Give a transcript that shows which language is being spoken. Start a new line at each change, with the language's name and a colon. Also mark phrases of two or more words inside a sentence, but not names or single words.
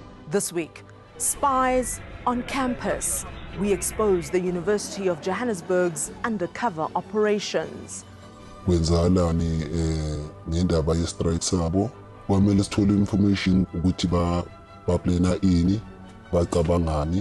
English: This week, spies on campus. We expose the University of Johannesburg's undercover operations.
Zulu: Kwenzalani ngendaba ye-strike sabo kwamele sithole information ukuthi baplana ini bacabangani.